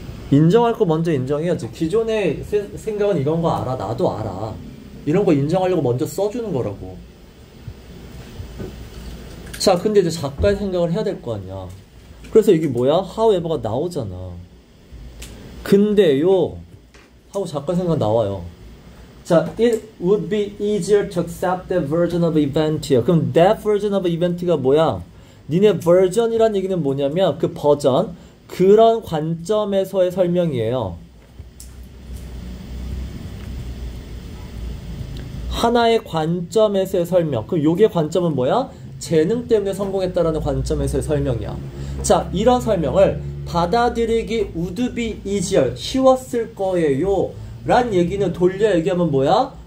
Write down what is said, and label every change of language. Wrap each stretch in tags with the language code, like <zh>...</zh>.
<ko>인정할 거 먼저 인정해야지. 기존의 생각은 이런 거 알아. 나도 알아. 이런 거 인정하려고 먼저 써주는 거라고. 자, 근데 이제 작가의 생각을 해야 될 거 아니야. 그래서 이게 뭐야? however가 나오잖아. 근데요 하고 작가 생각 나와요.</ko> <en>자, it would be easier to accept that version of event이야.</en> <ko>그럼</ko> <en>that version of event</en> <ko>가 뭐야? 니네 version이란 얘기는 뭐냐면 그 버전, 그런 관점에서의 설명이에요. 하나의 관점에서의 설명. 그럼 요게 관점은 뭐야? 재능 때문에 성공했다라는 관점에서의 설명이야. 자, 이런 설명을 받아들이기</ko> <en>would be easier,</en> <ko>쉬웠을 거예요 란 얘기는 돌려 얘기하면 뭐야?</ko>